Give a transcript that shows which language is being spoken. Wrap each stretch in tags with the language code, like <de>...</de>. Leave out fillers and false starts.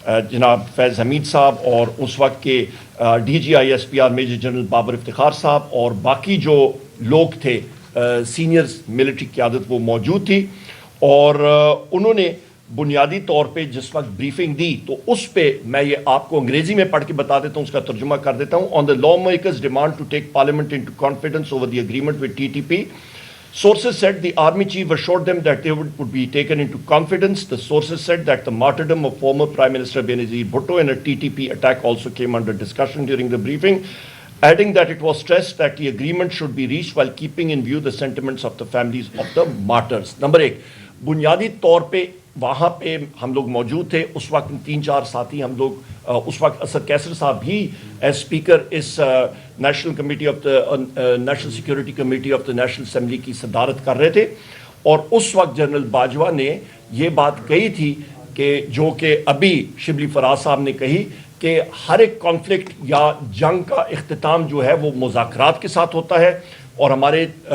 <ur>جناب فیض حمید صاحب، اور اس وقت کے D جی I S P R major general Babar Iftikhar صاحب، اور باقی جو لوگ تھے سینئرز ملٹری قیادت وہ موجود تھی، اور انہوں نے بنیادی طور پہ جس وقت بریفنگ دی تو اس پہ میں یہ آپ کو انگریزی میں پڑھ کے بتا دیتا ہوں، اس کا ترجمہ کر دیتا ہوں۔</ur> <en>On the lawmakers demand to take parliament into confidence over the agreement with T T P. Sources said the army chief assured them that they would be taken into confidence. The sources said that the martyrdom of former Prime Minister Benazir Bhutto in a TTP attack also came under discussion during the briefing, adding that it was stressed that the agreement should be reached while keeping in view the sentiments of the families of the martyrs.</en> <ur>Number 1, بنیادی طور پہ وہاں پہ ہم لوگ موجود تھے، اس وقت 3-4 ساتھی ہم لوگ، اس وقت اسد کیسر صاحب بھی as speaker اس national committee of the national security committee of the national assembly کی صدارت کر رہے تھے، اور اس وقت جنرل باجوہ نے یہ بات کہی تھی کہ جو کہ ابھی شبلی فراز صاحب نے کہی کہ ہر ایک کانفلکٹ یا جنگ کا اختتام جو ہے وہ مذاکرات کے ساتھ ہوتا ہے، اور ہمارے</ur>